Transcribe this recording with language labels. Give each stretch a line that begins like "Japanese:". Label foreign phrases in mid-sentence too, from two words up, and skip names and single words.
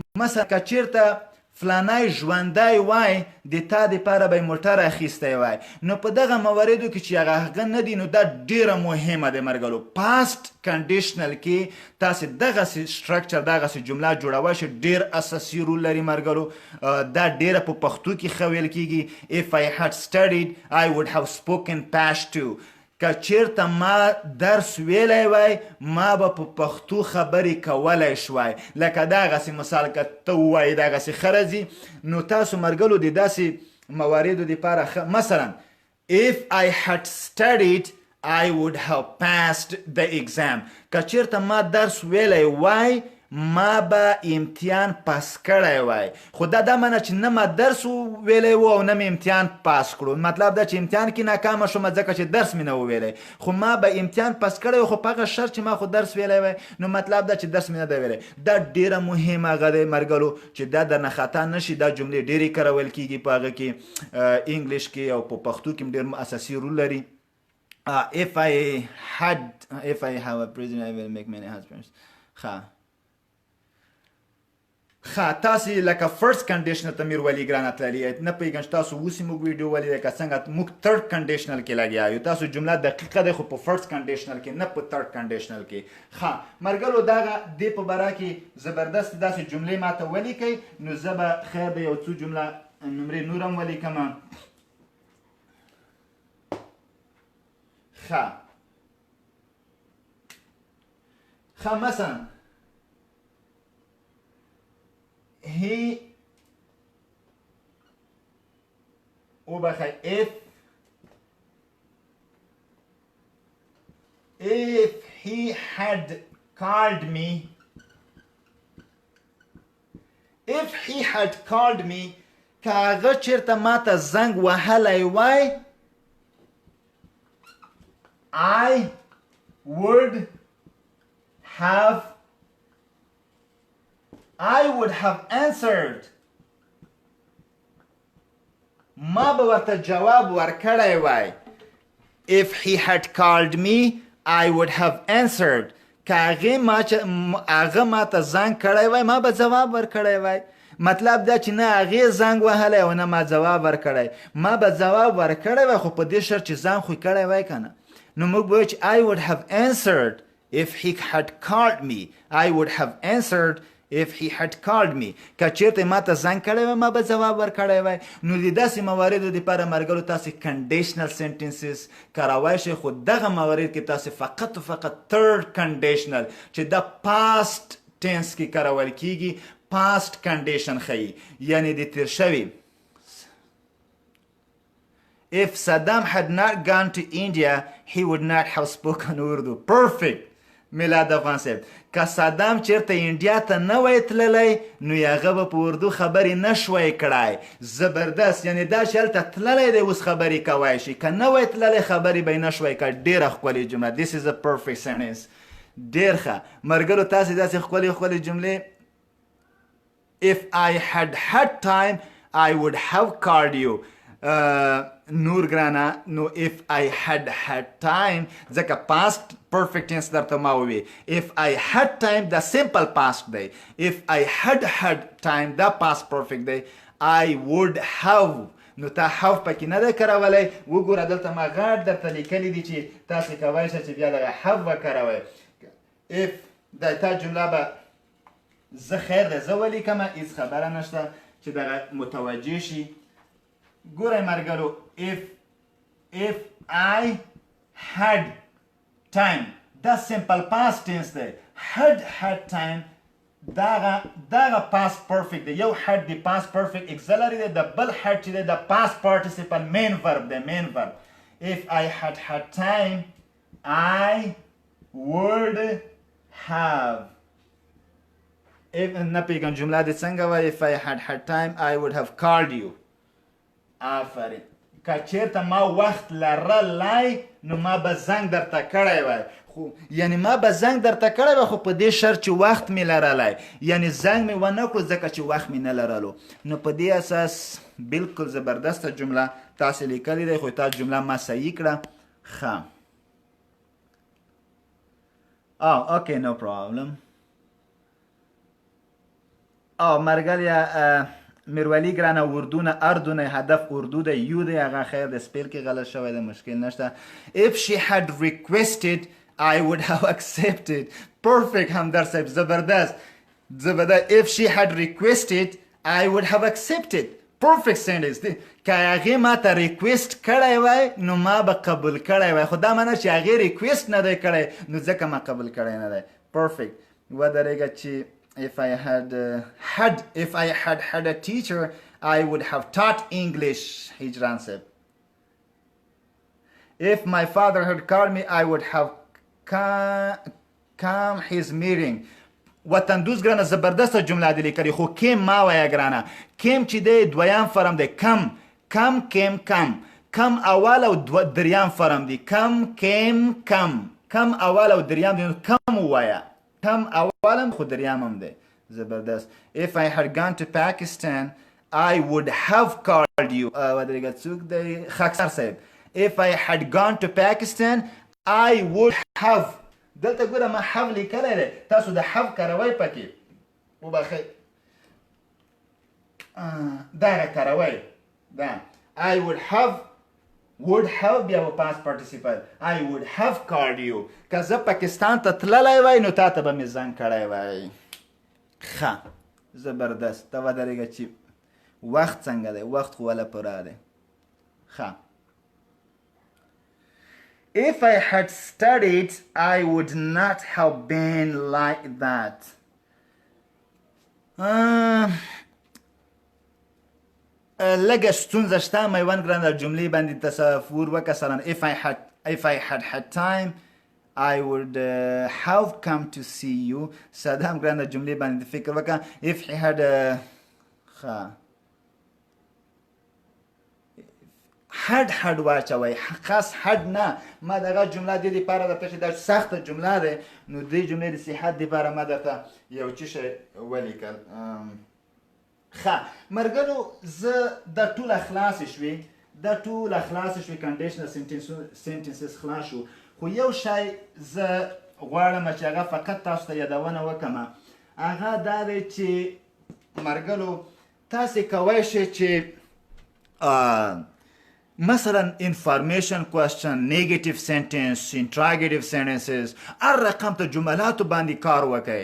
Pashto: مثلا که چېرته فلانی ژوندی وای د تا دپاره به یې موټر اخیستی وای. نو په دغه مواردو کې چې هغه نه دي نو دا ډیره مهمه ده مرګلو.
English: past conditional
Pashto: کې تاسې دغسې سټرکچر دغسې جمله جوړوی شئ، ډیر اساسي رول لري مرګلو. دا ډیره په پښتو کې ښه ویل کېږي.
English: if I had studied I would have spoken Pashto.
Pashto: که چیرته ما درس ویلی وای ما به په پښتو خبرې کولی شوای. لکه دغسې مثال که ته ووایې دغسې ښه راځي، نو تاسو مرګلو د داسې مواردو دپاره مثلا
English: if I had studied I would have passed the exam.
Pashto: که چیرته ما درس ویلی وای ما به امتحان پاس کړی وای. خو دا منه چې نه ما درس ویلی و او نه مې امتحان پاس کړو. مطلب دا چې امتحان کې ناکامه شوم ځکه چې درس مې نه و ویلی، خو ما به امتحان پاس کړی و خو په هغه شرط چې ما خو درس ویلی وای. نو مطلب دا چې درس مې نه دی ویلی. دا ډیره مهمه هغه دی مرګلو چې دا درنه خطا نشي. دا جملې ډیرې کارول کېږي په هغه کې انګلیش کې او په پښتو کې ډیر اساسي رول لري.
English: if I have a prisoner I will make many husbands.
Pashto: تاسې لکه
English: first conditional
Pashto: ته میر ولي ګرانه تللي نه پوهېږم چې تاسو اوس موږ ویډیو ولیده که څنګه موږ
English: third conditional
Pashto: کې لګیا یو. تاسو جمله دقیقه دی خو په
English: first conditional
Pashto: کې نه په
English: third conditional
Pashto: کې. مرګلو دغه دې په باره کې زبردست داسې جملې ماته ولیکئ. نو زه به خیر دی یو څو جمله نمرې نور هم ولیکم.
English: مثلا if he had called me
Pashto: که هغه چیرته ماته زنګ وهلی وای
English: I would have answered.
Pashto: ما به ورته جواب ورکړی وای.
English: if he had called me I would have answered.
Pashto: که هغه ماته زنګ کړی وای ما به جواب ورکړی وای. مطلب دا چې نه هغې زنګ وهلی او نه ما جواب ورکړی. ما به جواب ورکړی وای خو په دې شرط چې ځان خو یې کړی وای که نه. نو موږ به وایو چې
English: I would have answered if he had called me. I would have answered if he had called me.
Pashto: که چیرته ما ته زنګ کړی وای ما به جواب ورکړی وای. نو د داسې مواردو دپاره مرګلو تاسې
English: conditional sentences
Pashto: کاروی شئ. خو دغه موارد کې تاسې فقط و فقط
English: third conditional
Pashto: چې د
English: past tense
Pashto: کې کارول کیږي
English: past condition
Pashto: ښیي، یعنی د تیر شوي.
English: If Saddam had not gone to India, he would not have spoken Urdu. Perfect.
Pashto: میلاد افغان صاحب که صدام چیرته انډیا ته نه وای تللی نو هغه به په اردو خبرې نه شوی کړی. زبردست. یعنی دا چې هلته تللی دی اوس خبرې کوی شي، که نه وای تللی خبرې به یې نه شوی کړی. ډېره ښکلې جمله.
English: This is a perfect sentence.
Pashto: ډېر ښه ملګرو تاسې داسې ښکلې ښکلې جملې.
English: If I had had time I would have called you.
Pashto: نور ګرانه نو
English: if I had had time ځکه past perfect tense
Pashto: درته ما ووی.
English: if I had time دا simple past دی. if I had had time دا past perfect دی. I would have
Pashto: نو تا have پکې نه دی کارولی. وګوره دلته ما غاټ درته لیکلی دي چې تاسې کولی شئ چې بیا دغه have وکاروئ. if دا تا جمله به زه خیر دی زه ولیکمه هېڅ خبره نشته چې دغه متوجه شي. ګورئ ملګرو
English: if I had time دا simple past tense دی. had time دغه past perfect دی. یو had دی past perfect auxiliary
Pashto: دی، د بل
English: had
Pashto: چې دی د
English: past participle main verb دی. main verb. if I had had time I would have.
Pashto: نه پیږم جمله دې څنګه وایي.
English: if I had had time I would have called you.
Pashto: آفرین. که چیرته ما وخت لرلی نو ما به زنګ درته کړی وای. خو یعنی ما به زنګ درته کړی وای خو په دې شرط چې وخت مې لرلی، یعنی زنګ مې ونه کړو ځکه چې وخت مې نه لرلو. نو په دې اساس بالکل زبردسته جمله تاسې لیکلی دی خو تاسو جمله ما صحیح کړه. ښه اوکې نو پرابلم. مرګلیا میرولی ګرانه اردو نه اردو نه هدف اردو ده یو ده هغه خیر د سپیل کې غلط شوی ده مشکل نشته.
English: if she had requested I would have accepted. perfect
Pashto: همدر صاحب زبردست
English: if she had requested I would have accepted. perfect sentence
Pashto: دی که هغه ما ته ریکویسټ کړی وای نو ما به قبول کړی وای خو دا معنی چې هغه ریکویسټ نه دی کړی نو ځکه ما قبول کړی نه دی.
English: perfect
Pashto: ودرېږه چې
English: if I had a teacher I would have taught English. هجران صاحب if my father had called me I would have come his meeting.
Pashto: وطن دوست ګرانه زبردسته جمله دی لیکلې خو کیم ما وایه ګرانه کیم چې دی دویم فرم دی کم اول او دریم فرم دی کم اول او دریم دی کم وایه کم اولم خو دریم هم دی زبردست.
English: if I had gone to Pakistan I would have called you.
Pashto: ودرېږه څوک دی خاکسار صاحب
English: if I had gone to Pakistan I would have.
Pashto: دلته ګوره ما have لیکلی دی تاسو د have کاروئ پکې وبخئ دا را کاروئ دا
English: I would have
Pashto: بیا و
English: past participle I would have called you.
Pashto: که زه پاکستان ته تللی وای نو تا ته به مې زنګ کړی وای. ښه زبردست ته ودرېږه چې وخت څنګه دی وخت خو وله پوره دی.
English: ښه if I had studied I would not have been like that.
Pashto: لږه ستونزه شته میوند ګرانه جملې باندې تصور وکړه مثلا
English: if I had time I would have come to see you.
Pashto: ساده هم ګرانه جملې باندې فکر وکړه
English: if he had had
Pashto: واچوئ خاص had نه ما دغه جمله دې دپاره درته چې دا سخته جمله ده نو دې جملې د صحت دپاره ما درته یو څه شی ولیکل. ښه ملګرو زه دا ټوله خلاصې شوې
English: conditional sentences
Pashto: خلاص شو خو یو شی زه غواړم چې هغه فقط تاسو ته یادونه وکړم هغه دا دی چې ملګرو تاسې کولی شئ چې مثلا
English: information question negative sentence interrogative sentences
Pashto: هر رقم ته جملاتو باندې کار وکړئ.